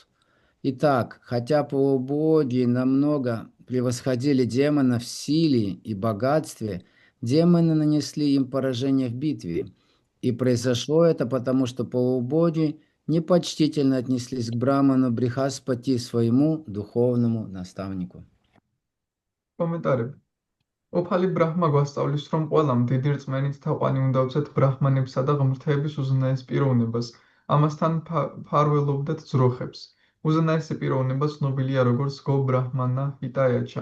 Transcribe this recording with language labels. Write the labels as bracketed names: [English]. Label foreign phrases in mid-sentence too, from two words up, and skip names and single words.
[Russian] Итак, хотя полубоги намного превосходили демонов в силе и богатстве, демоны нанесли им поражение в битве. И произошло это потому, что полубоги непочтительно отнеслись к Браману Брихаспати, своему духовному наставнику. [Georgian] კომენტარები. ოფალი ბრაჰმა გვასწავლის, რომ ყველამ დიდი რწმენით თაყვანი უნდა უწევთ ბრაჰმანებსა და ღმრთების უზენაეს პიროვნებას. ამასთან ფარველობდათ ძროხებს. უზენაესი პიროვნება ცნობილია როგორც [Sanskrit] गो ब्राह्मण हिताय च.